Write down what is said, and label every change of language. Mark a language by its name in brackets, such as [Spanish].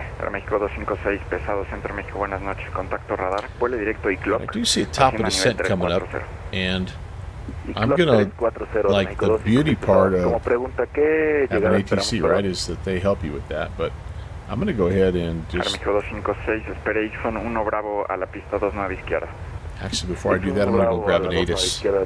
[Spanish] México 256, pesado, Centro México, buenas noches, contacto radar, vuelo directo y clock. [English] I do see a top of descent coming up, and I'm gonna, like, the beauty part of having ATC, right, is that they help you with that, but I'm gonna go ahead and just... [Spanish] México 256, espere Ixon 1 Bravo a la pista 29 izquierda. [English] Actually, before I do that, I'm gonna go grab an ATIS.